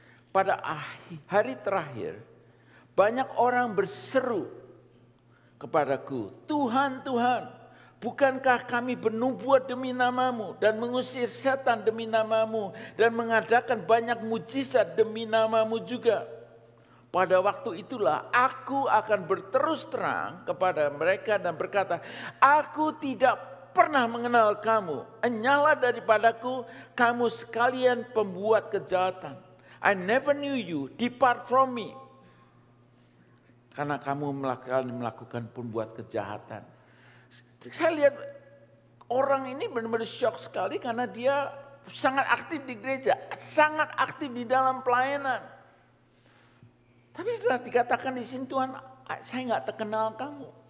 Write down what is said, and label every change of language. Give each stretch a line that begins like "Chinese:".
Indonesian: Pada hari terakhir, banyak orang berseru kepadaku, Tuhan, Tuhan, bukankah kami bernubuat demi namamu dan mengusir setan demi namamu dan mengadakan banyak mujizat demi namamu juga? Pada waktu itulah aku akan berterus terang kepada mereka dan berkata, aku tidak pernah mengenal kamu. Enyala daripadaku, kamu sekalian pembuat kejahatan.
English: I never knew you, depart from me.
Indonesian: Karena kamu melakukan pembuat kejahatan. Saya lihat orang ini benar-benar shock sekali karena dia sangat aktif di gereja, sangat aktif di dalam pelayanan. Tapi setelah dikatakan di sini, Tuhan, saya nggak terkenal kamu.